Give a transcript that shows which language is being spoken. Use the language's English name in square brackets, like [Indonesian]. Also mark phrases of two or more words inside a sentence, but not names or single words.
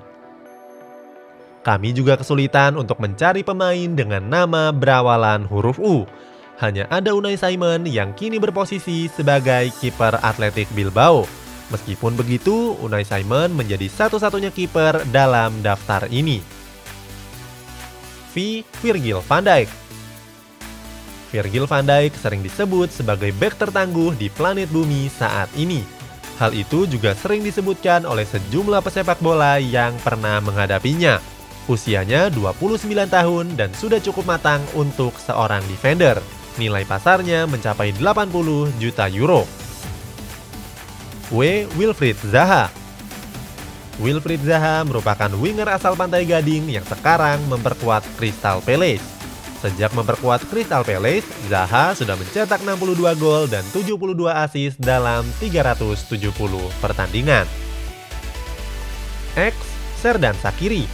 [Indonesian] Kami juga kesulitan untuk mencari pemain dengan nama berawalan huruf U. Hanya ada Unai Simon yang kini berposisi sebagai kiper Athletic Bilbao. Meskipun begitu, Unai Simon menjadi satu-satunya kiper dalam daftar ini. Virgil van Dijk. Virgil van Dijk sering disebut sebagai bek tertangguh di planet bumi saat ini. Hal itu juga sering disebutkan oleh sejumlah pesepak bola yang pernah menghadapinya. Usianya 29 tahun dan sudah cukup matang untuk seorang defender. Nilai pasarnya mencapai 80 juta euro. Wilfried Zaha. Wilfried Zaha merupakan winger asal Pantai Gading yang sekarang memperkuat Crystal Palace. Sejak memperkuat Crystal Palace, Zaha sudah mencetak 62 gol dan 72 assist dalam 370 pertandingan. Xherdan Shaqiri.